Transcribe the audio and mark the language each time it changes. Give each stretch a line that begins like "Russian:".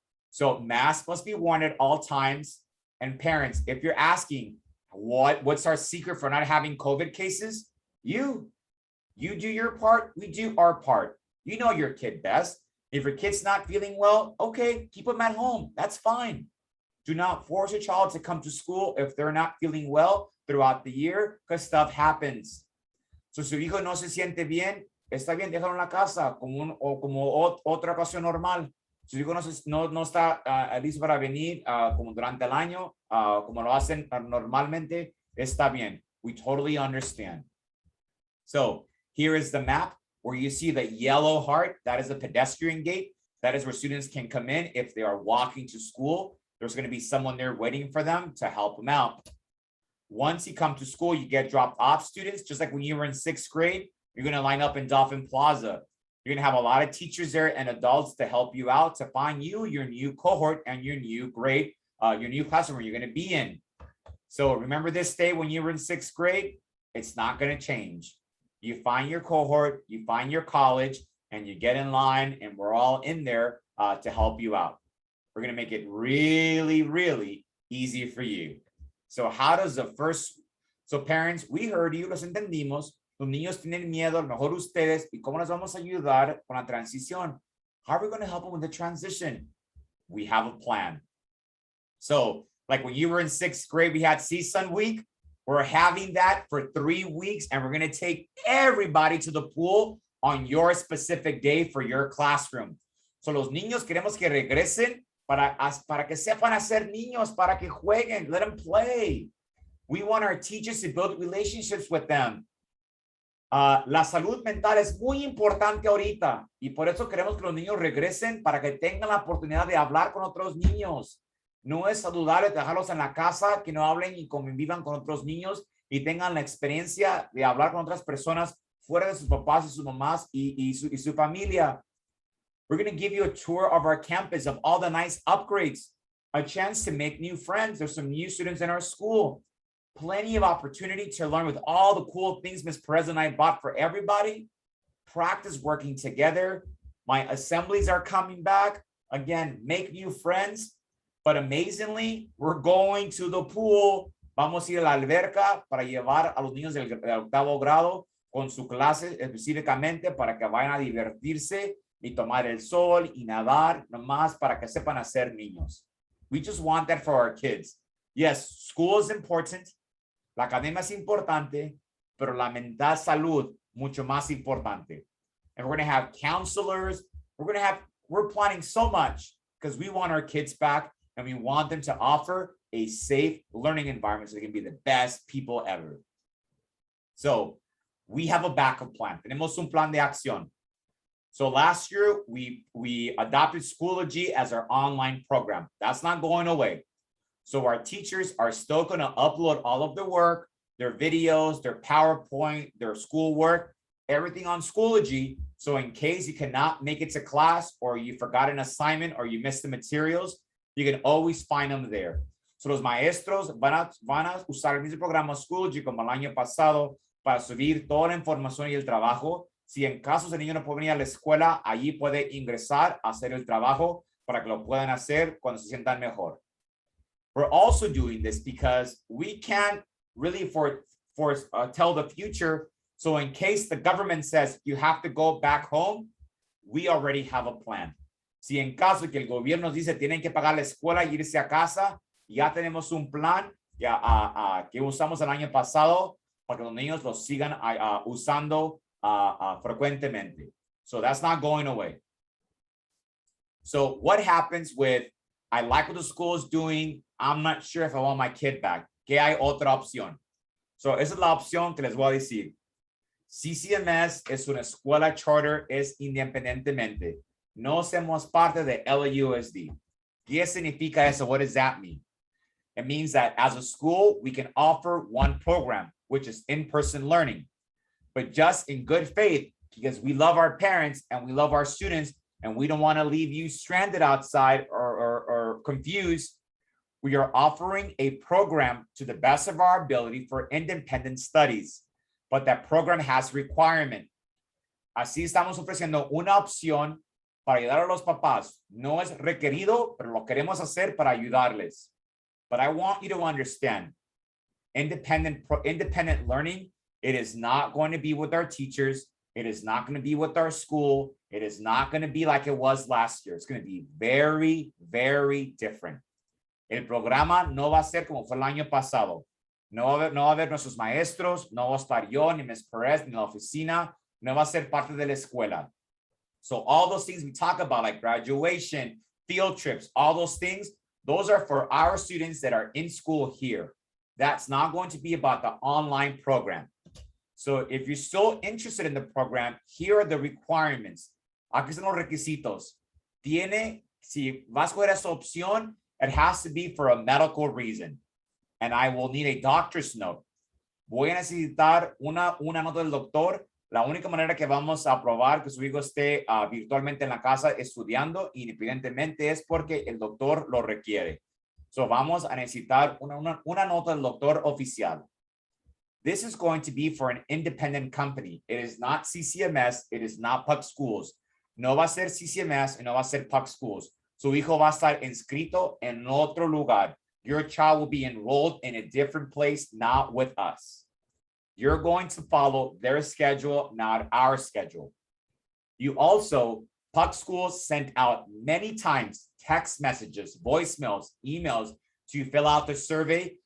English: So masks must be worn at all times. And parents, if you're asking what's our secret for not having COVID cases, you do your part, we do our part. You know your kid best. If your kid's not feeling well, okay, keep them at home. That's fine. Do not force a child to come to school if they're not feeling well throughout the year because stuff happens.
Spanish: So si su hijo no se siente bien, está bien, déjalo en la casa como otra ocasión normal. Si su hijo no está listo para venir como durante el año, como lo hacen normalmente, está bien.
English: We totally understand. So here is the map where you see the yellow heart. That is the pedestrian gate. That is where students can come in if they are walking to school. There's going to be someone there waiting for them to help them out. Once you come to school, you get dropped off students, just like when you were in 6th grade, you're going to line up in Dolphin Plaza. You're going to have a lot of teachers there and adults to help you out to find you, your new cohort and your new grade, your new classroom you're going to be in. So remember this day when you were in 6th grade, it's not going to change. You find your cohort, you find your college, and you get in line, and we're all in there to help you out. We're going to make it really, really easy for you. So how does so parents, we heard you,
Spanish: los entendimos, los niños tienen miedo, a lo mejor ustedes, y cómo les vamos a ayudar con la transición?
English: How are we going to help them with the transition? We have a plan. So like when you were in 6th grade, we had CSUN week. We're having that for 3 weeks, and we're going to take everybody to the pool on your specific day for your classroom.
Spanish: So los niños queremos que regresen para que sepan hacer niños, para que jueguen,
English: let them play. We want our teachers to build relationships with them.
Spanish: La salud mental es muy importante ahorita y por eso queremos que los niños regresen para que tengan la oportunidad de hablar con otros niños. No es saludable dejarlos en la casa, que no hablen y convivan con otros niños y tengan la experiencia de hablar con otras personas fuera de sus papás y sus mamás y su familia.
English: We're going to give you a tour of our campus of all the nice upgrades, a chance to make new friends. There's some new students in our school. Plenty of opportunity to learn with all the cool things Ms. Perez and I bought for everybody. Practice working together. My assemblies are coming back. Again, make new friends. But amazingly, we're going to the pool.
Spanish: Vamos a ir a la alberca para llevar a los niños del 8º grado con su clase específicamente para que vayan a divertirse y tomar el sol y nadar nomás para que sepan hacer niños.
English: We just want that for our kids. Yes, school is important.
Spanish: La academia es importante, pero la mental salud mucho más importante.
English: And we're going to have counselors. We're planning so much because we want our kids back and we want them to offer a safe learning environment so they can be the best people ever. So we have a backup plan.
Spanish: Tenemos un plan de acción.
English: So last year, we adopted Schoology as our online program. That's not going away. So our teachers are still going to upload all of their work, their videos, their PowerPoint, their schoolwork, everything on Schoology. So in case you cannot make it to class or you forgot an assignment or you missed the materials, you can always find them there.
Spanish: So los maestros van a usar el mismo programa Schoology como el año pasado para subir toda la información y el trabajo. Si en caso el niño no puede venir a la escuela, allí puede ingresar a hacer el trabajo para que lo puedan hacer cuando se sientan mejor.
English: We're also doing this because we can't really tell the future. So in case the government says you have to go back home, we already have a plan.
Spanish: Si en caso que el gobierno dice tienen que pagar la escuela y irse a casa, Ya tenemos un plan que usamos el año pasado para que los niños lo sigan usando frecuentemente.
English: So that's not going away. So what happens with, I like what the school is doing, I'm not sure if I want my kid back.
Spanish: ¿Qué hay otra opción? So esa es la opción que les voy a decir. CCMS es una escuela charter, es independientemente. No somos parte de LAUSD. ¿Qué significa eso?
English: What does that mean? It means that as a school, we can offer one program, which is in-person learning. But just in good faith, because we love our parents and we love our students, and we don't want to leave you stranded outside or confused, we are offering a program to the best of our ability for independent studies. But that program has requirement.
Spanish: Así estamos ofreciendo una opción para ayudar a los papás. No es requerido, pero lo queremos hacer para ayudarles.
English: But I want you to understand, independent learning, it is not going to be with our teachers. It is not going to be with our school. It is not going to be like it was last year. It's going to be very, very different.
Spanish: El programa no va a ser como fue el año pasado. No va a haber nuestros maestros, no va a estar yo, ni Ms. Perez, ni la oficina, no va a ser parte de la escuela.
English: So all those things we talk about, like graduation, field trips, all those things, those are for our students that are in school here. That's not going to be about the online program. So if you're still interested in the program, here are the requirements.
Spanish: Aquí están los requisitos. Si vas a coger esa opción,
English: it has to be for a medical reason. And I will need a doctor's note.
Spanish: Voy a necesitar una nota del doctor. La única manera que vamos a probar que su hijo esté virtualmente en la casa estudiando independientemente es porque el doctor lo requiere. So vamos a necesitar una nota del doctor oficial.
English: This is going to be for an independent company. It is not CCMS. It is not Puck Schools.
Spanish: No va a ser CCMS y no va a ser Puck Schools. Su hijo va a estar inscrito en otro lugar.
English: Your child will be enrolled in a different place, not with us. You're going to follow their schedule, not our schedule. You also, Puck Schools sent out many times text messages, voicemails, emails to fill out the survey.